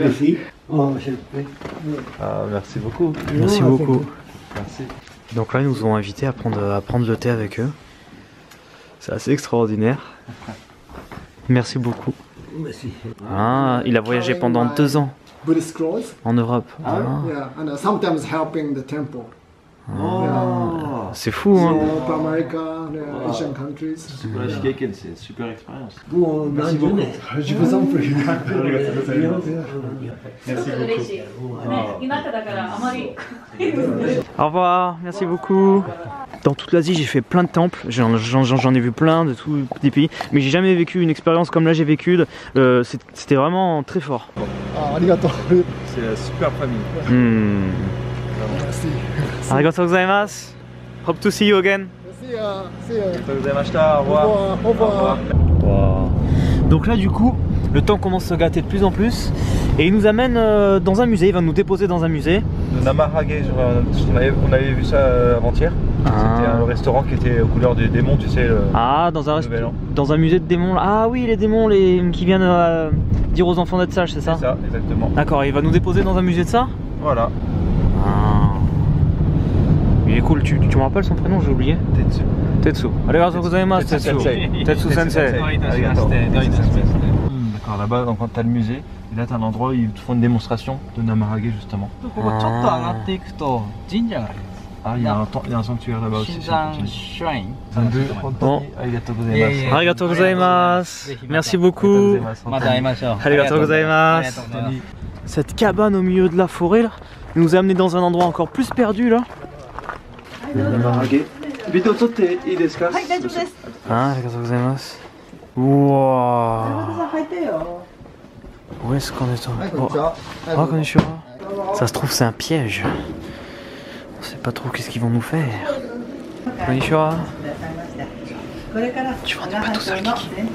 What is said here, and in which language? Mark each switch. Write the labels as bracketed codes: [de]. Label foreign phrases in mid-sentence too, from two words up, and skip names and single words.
[fr] Merci. Oh, je... Merci beaucoup. Merci Non, beaucoup. Merci. Donc là, ils nous ont invités à prendre le thé avec eux. C'est assez extraordinaire. Merci beaucoup. Merci. Ah, il a voyagé pendant 2 ans [en] Buddhist scrolls. [fr] en Europe. Ah, [en] Yeah, and sometimes helping the temple. [fr] c'est fou, hein. [en] Europe, America, the Asian countries. [fr] C'est une super expérience. Bon, merci beaucoup. Je vous en prie. Au revoir, merci beaucoup. Dans toute l'Asie, j'ai fait plein de temples, j'en ai vu plein de tous des pays, mais j'ai jamais vécu une expérience comme là j'ai vécu. C'était vraiment très fort. [ja] Ah, arigato. [fr] C'est la super famille. Merci. [ja] Arigatou gozaimasu. [en] Hope to see you again. See ya. [fr] Au revoir. Au revoir. Donc là du coup, le temps commence à se gâter de plus en plus et il nous amène dans un musée, il va nous déposer dans un musée. Le Namahage, on avait vu ça avant-hier. Ah. C'était un restaurant qui était aux couleurs des démons, tu sais. Ah, dans un musée de démons. Ah oui, les démons qui viennent dire aux enfants d'être sages, c'est ça? C'est ça, exactement. D'accord, il va nous déposer dans un musée de ça? Voilà. Ah. Il est cool, tu me rappelles son prénom, j'ai oublié? Tetsu. Tetsu. [ja] Arigatou gozaimasu, Tetsu Tetsu. sensei. Tetsu sensei. [fr] D'accord, là-bas, donc, quand t'as le musée, et là t'as un endroit où ils te font une démonstration de Namahage justement. Ah, il y a un sanctuaire là-bas aussi. Bon. [ja] Arigatou gozaimasu. [fr] Merci beaucoup. [ja] Arigatou gozaimasu. [fr] Cette cabane au milieu de la forêt là, il nous a amené dans un endroit encore plus perdu là. [ja] Ah, arigatou gozaimasu. [fr] Wow. Où est-ce qu'on est tombé? [ja] Oh, konnichiwa. [fr] Ça se trouve c'est un piège. On sait pas trop qu'est-ce qu'ils vont nous faire. [ja] Konnichiwa. [fr] Tu vois, on n'est pas tout seul, Kiki.